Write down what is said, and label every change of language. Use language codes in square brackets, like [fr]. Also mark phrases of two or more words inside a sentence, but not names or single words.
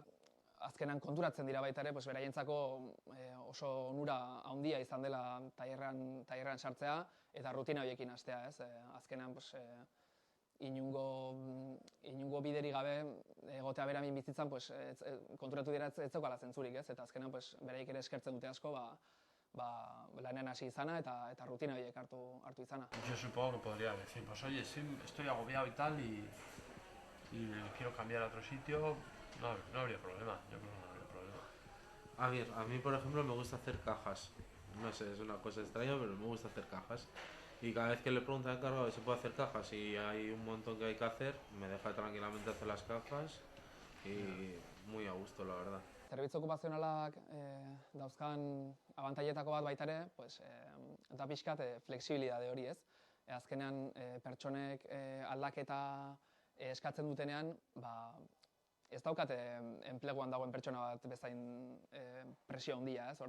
[eu] Azkenan konturatzen dira baita ere, beraientzako oso onura handia izan dela tailerrean sartzea eta rutina horiekin hastea, ez? Azkenan inungo bideri gabe egotea beraien bizitzan konturatu dira ez zeukala zentzurik, ez? Eta azkenan beraiek ere eskertzen dute asko lanean hasi izana eta rutina horiek hartu izana. [es] Yo supongo que podría decir, pues oye, sí, estoy agobiado y tal y quiero cambiar a otro sitio, no habría problema, yo creo que no habría problema. A mí por ejemplo me gusta hacer cajas, no sé, es una cosa extraña, pero me gusta hacer cajas. Y cada vez que le pregunto al encargado si se puede hacer cajas y hay un montón que hay que hacer, me deja tranquilamente hacer las cajas y muy a gusto, la verdad. [eu] Zerbitzu okupazionalak dauzkan abantailetako bat baita ere, da pixkat flexibilidade hori, ez? Azkenean pertsonek aldaketa eskatzen dutenean, ez daukate enpleguan dagoen pertsona bat bezain presio handia, ez?